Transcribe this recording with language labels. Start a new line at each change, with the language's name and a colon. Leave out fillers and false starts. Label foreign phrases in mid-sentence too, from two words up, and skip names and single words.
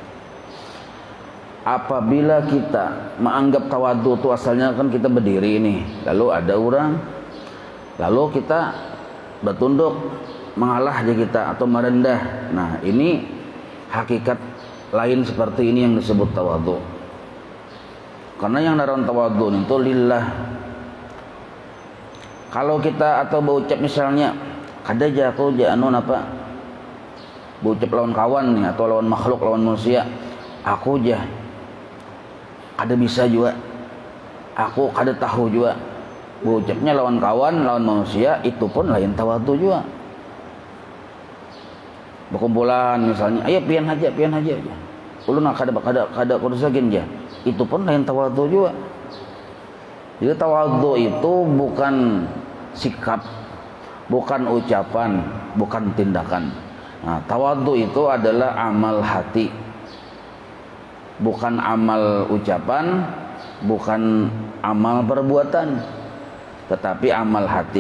Indonesian: Apabila kita menganggap tawadhu itu asalnya kan kita berdiri ini, lalu ada orang, lalu kita bertunduk, mengalah aja kita atau merendah.
Banjar: Nah, ini hakikat lain seperti ini yang disebut tawadhu. Karena yang naran tawadhu itu lillah. Kalau kita atau berucap misalnya kada aja aku anu apa berucap lawan kawan nih, atau lawan makhluk, lawan manusia, aku aja ada bisa juga, aku kada tahu juga. Berucapnya lawan kawan, lawan manusia, itu pun lain tawadhu juga. Berkumpulan misalnya, ayo pian aja. Ulun kada kurusakin aja, itu pun lain tawadhu juga.
Indonesian: Jadi tawadhu itu bukan sikap, bukan ucapan, bukan tindakan. Nah, tawadhu itu adalah amal hati, bukan amal ucapan, bukan amal perbuatan, tetapi amal hati.